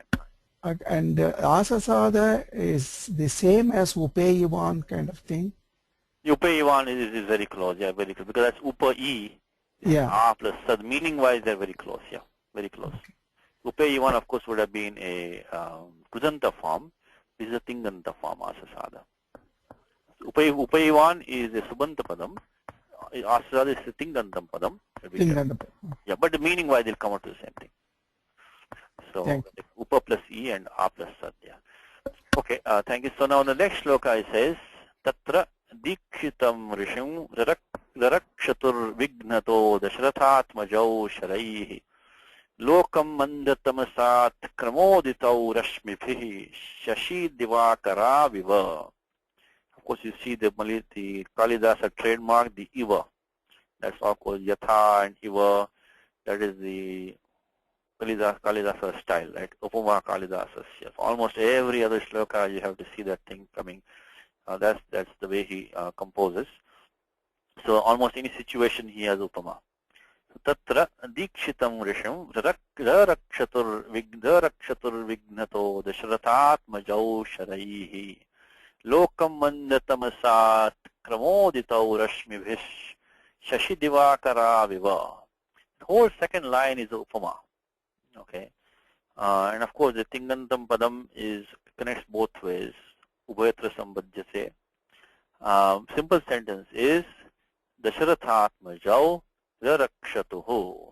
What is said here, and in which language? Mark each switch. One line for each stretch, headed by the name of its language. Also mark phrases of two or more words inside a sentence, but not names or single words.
English: And Asasada is the same as Upayivan kind of thing? Upayivan is very close, very close. Because that's Upa-I, plus Sad. Meaning-wise, they're very close, very close. Okay. Upayivan, of course, would have been a Kudanta form. This is a Tinganta form, Asasada. Upayivan is a
Sanskrit: Subanta Padam.
English: Asasada is a
Sanskrit: Tingantam Padam.
English: Yeah, but the meaning-wise, they'll come out to the same thing. So, Upa plus E and A plus Sad. Okay, thank you. So now the next shloka it says,
Sanskrit: तत्र दीक्षितम् ऋषिं ररक्षतुर् विघ्नतो दशरथात्मजौ शरैः लोकम् अन्धतमसात् क्रमोदितौ रश्मिभिः शशि दिवाकराविव.
English: Of course, you see the Kalidasa trademark, the Iva. That's all called Yatha and Iva. That is the Kalidasa style, right?
Sanskrit: Upama Kalidasa.
English: Yes. Almost every other shloka you have to see that thing coming. That's the way he composes. So almost any situation he has Upama.
Sanskrit: तत्र दीक्षितम् ऋषिं ररक्षतुर् विघ्नतो दशरथात्मजौ शरैः लोकम् अन्धतमसात् क्रमोदितौ रश्मिभिः शशि दिवाकराविव.
English: The whole second line is Upama. Okay, and of course the
Sanskrit: Tingantam Padam
English: connects both ways.
Sanskrit: उभयत्र सम्बध्यसे.
English: Simple sentence is
Sanskrit: दशरथात्मजौ ररक्षतुः.